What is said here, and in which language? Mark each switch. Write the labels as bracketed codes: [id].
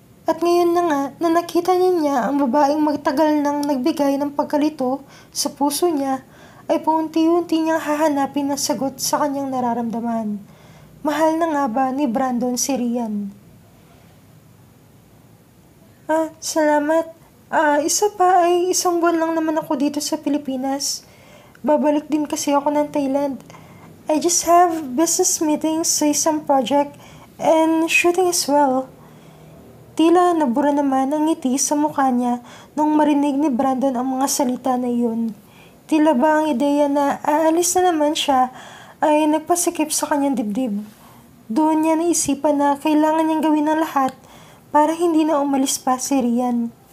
[tl] At ngayon na nga na nakita niya ang babaeng magtagal nang nagbigay ng pagkalito sa puso niya, ay paunti-unti niyang hahanapin ng sagot sa kanyang nararamdaman. Mahal na nga ba ni Brandon si Rian? Salamat. Isa pa ay 1 buwan lang naman ako dito sa Pilipinas. Babalik din kasi ako ng Thailand. [en] I just have business meetings [tl] sa isang [en] project and shooting as well. [tl] Tila nabura naman ang ngiti sa mukha niya nung marinig ni Brandon ang mga salita na iyon. Tila ba ang ideya na aalis na naman siya ay nagpasikip sa kanyang dibdib. Doon niya naisipan na kailangan niyang gawin ang lahat para hindi na umalis pa si Rian.